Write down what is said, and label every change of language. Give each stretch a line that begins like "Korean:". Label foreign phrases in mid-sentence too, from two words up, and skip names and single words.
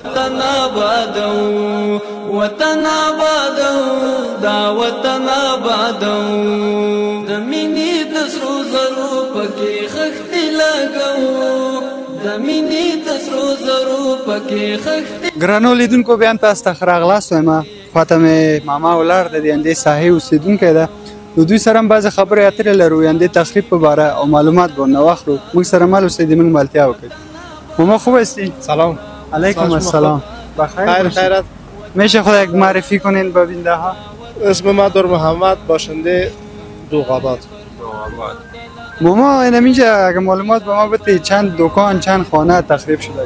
Pashto: وطن آبادو دا وطن آبادو د مینې د سرو زرو پکې خښتې لګو، د مینې د سرو زرو پکې خښتې. ګرانو لیدونکو، بیا هم تاسو ته ښه راغلاست وایم. خواته مې ماما ولاړ د همدې ساحې اوسېدونکی ده. نو دوی سره هم بعضې خبرې اترې لرو، همدې تخریب په باره او معلومات به ورنه واخلو. موږ سره مل اوسئ، د موږ ملتیا وکړئ.
Persian: ماما خوب هستی؟ سلام.
Arabic: علیکم السلام.
Persian: خیر خیرت. میشه خود یک معرفی کنین به بیننده ها؟ اسم ما دور محمد، باشنده دوغاباد. ماما اینجا اگه معلومات به ما بده چند دکان چند خانه تخریب شده؟